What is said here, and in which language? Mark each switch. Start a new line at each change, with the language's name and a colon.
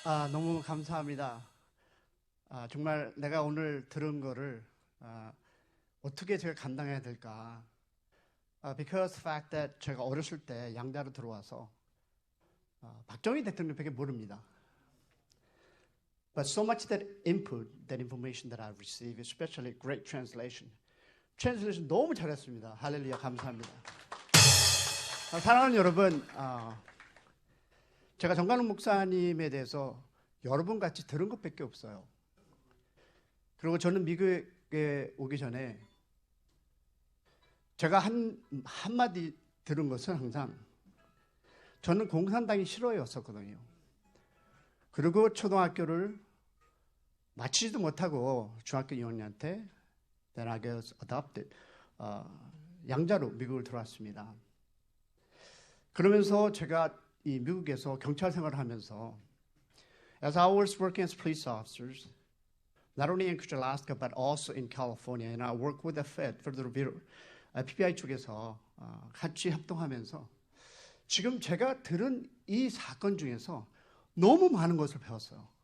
Korean: 너무 감사합니다. 정말 내가 오늘 들은 거를 어떻게 제가 감당해야 될까?
English: Because the fact that
Korean: 제가 어렸을 때 양자로 들어와서 박정희 대통령밖에 모릅니다.
English: But so much that input, that information that I've received, especially great translation.
Korean: Translation 너무 잘했습니다. 할렐루야, 감사합니다. 사랑하는 여러분, 제가 정관훈 목사님에 대해서 여러분 같이 들은 것밖에 없어요. 그리고 저는 미국에 오기 전에 제가 한마디 들은 것은 항상 저는 공산당이 싫어였었거든요. 그리고 초등학교를 마치지도 못하고 중학교 2학년한테
English: Then I was adopted.
Korean: 양자로 미국을 들어왔습니다. 그러면서 제가 이 미국에서 경찰 생활을 하면서
English: As I was working as police officers, not only in Alaska but also in California, and I work with the Fed, Federal Bureau, PBI
Korean: 쪽에서 같이 협동하면서 지금 제가 들은 이 사건 중에서 너무 많은 것을 배웠어요.